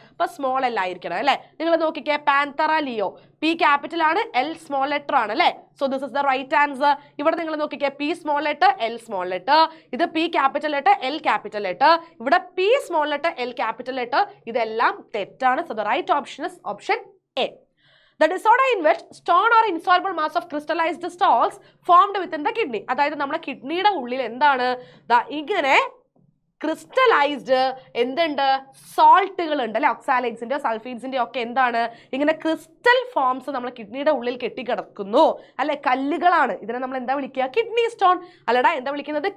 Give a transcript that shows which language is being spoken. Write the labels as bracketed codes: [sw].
[ml] അപ്പൊ small L ആയിരിക്കണം അല്ലെ. നിങ്ങൾ നോക്കിക്കേ, പാന്തറ ലിയോ P ക്യാപിറ്റൽ ആണ്, L സ്മോൾ ലെറ്റർ ആണ് അല്ലെ. [en] So this is the right answer. [ml] ഇവിടെ നിങ്ങൾ നോക്കിക്കേ, P small letter, L small letter. ഇത് P capital letter, L capital letter. ഇവിടെ P small letter, L capital letter. ഇതെല്ലാം തെറ്റാണ്. [en] So the right option is option A. The disorder in which stone or insoluble mass of crystallized salts formed within the kidney. [ml] അതായത് നമ്മുടെ കിഡ്നിയുടെ ഉള്ളിൽ എന്താണ് ഇങ്ങനെ crystallised എന്തുണ്ട്? സോൾട്ടുകൾ ഉണ്ട് അല്ലെ. ഓക്സാലൈഡ്സിന്റെ സൾഫൈഡ്സിന്റെ ഒക്കെ എന്താണ്? ഇങ്ങനെ ക്രിസ്റ്റൽ ഫോംസ് നമ്മുടെ കിഡ്നിയുടെ ഉള്ളിൽ കെട്ടിക്കിടക്കുന്നു അല്ലെ. കല്ലുകളാണ്. ഇതിനെ നമ്മൾ എന്താ വിളിക്കുക? കിഡ്നി സ്റ്റോൺ അല്ലടാ. എന്താ വിളിക്കുന്നത്?